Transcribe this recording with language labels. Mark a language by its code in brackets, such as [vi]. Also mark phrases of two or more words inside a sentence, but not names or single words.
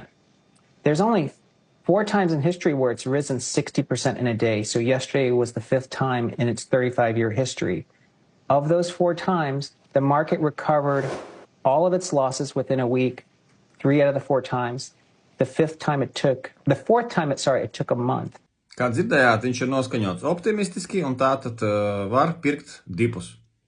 [en] There's only 4 times in history where it's risen 60% in a day. So yesterday was the 5th time in its 35-year history. Of those 4 times, the market recovered all of its losses within a week, 3 out of the 4 times. The fourth time it took a month. [lv] Kā dzirdējāt, viņš ir noskaņots optimistiski un tātad var pirkt dipus.